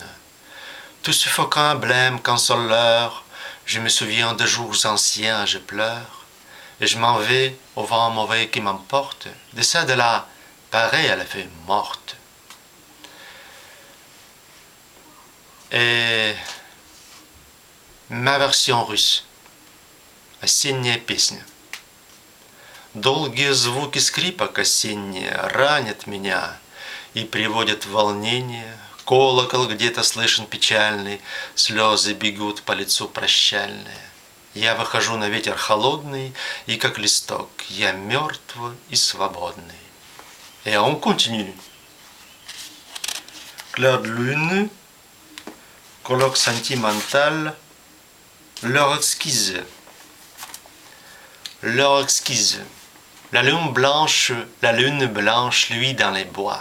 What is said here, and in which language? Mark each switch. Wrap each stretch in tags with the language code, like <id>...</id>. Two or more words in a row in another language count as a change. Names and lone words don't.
<fr>Tout suffocant blême consoleur, je me souviens de jours anciens, je pleure, et je m'en vais au vent mauvais qui m'emporte, de ça de là, pareil à la feuille morte. Et ma version russe.</fr> <ru>Осенняя песня. Долгие звуки скрипок осенние ранят меня и приводят в волнение. Колокол где-то слышен печальный, слезы бегут по лицу прощальные. Я выхожу на ветер холодный, и как листок я мертв и свободный.</ru> <fr>Et on continue. Clair de lune, colloque sentimental, l'heure exquise. L'heure exquise. La lune blanche, luit dans les bois.</fr>